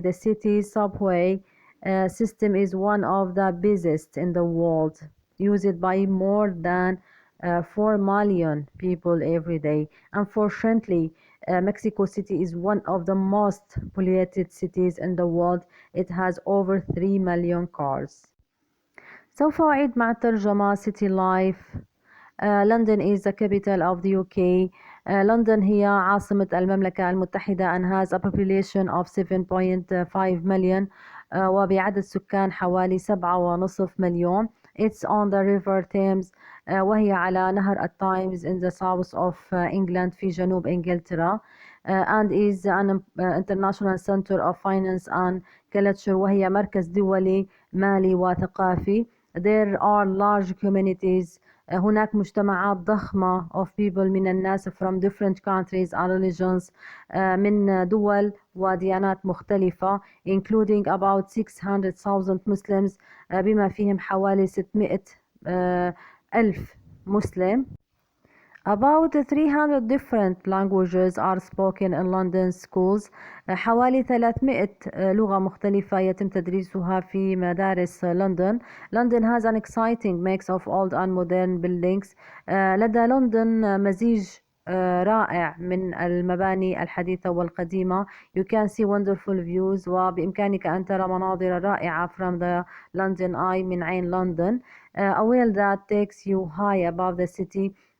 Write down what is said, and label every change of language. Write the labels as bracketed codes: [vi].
[en] The city's subway system is one of the busiest in the world, used by more than 4 million people every day. Unfortunately, Mexico City is one of the most polluted cities in the world. It has over 3 million cars. [ar] سوف أعيد مع الترجمة. [en] City life. London is the capital of the UK. [ar] London هي عاصمة المملكة المتحدة [en] and has a population of 7.5 million [ar] وبعدد سكان حوالي 7.5 مليون. [en] It's on the river Thames [ar] وهي على نهر التايمز [en] in the south of England [ar] في جنوب إنجلترا. [en] And is an international center of finance and culture [ar] وهي مركز دولي مالي وثقافي. [en] There are large communities. [ar] هناك مجتمعات ضخمة [en] of people [ar] من الناس [en] from different countries and religions [ar] من دول وديانات مختلفة [en] including about 600,000 Muslims [ar] بما فيهم حوالي 600 ألف مسلم. [en] About 300 different languages are spoken in London schools. [ar] حوالي 300 لغة مختلفة يتم تدريسها في مدارس لندن. [en] London has an exciting mix of old and modern buildings. [ar] لدى لندن مزيج رائع من المباني الحديثة والقديمة. [en] You can see wonderful views [ar] وبإمكانك أن ترى مناظر رائعة [en] from the London Eye [ar] من عين لندن. [en] A wheel that takes you high above the city.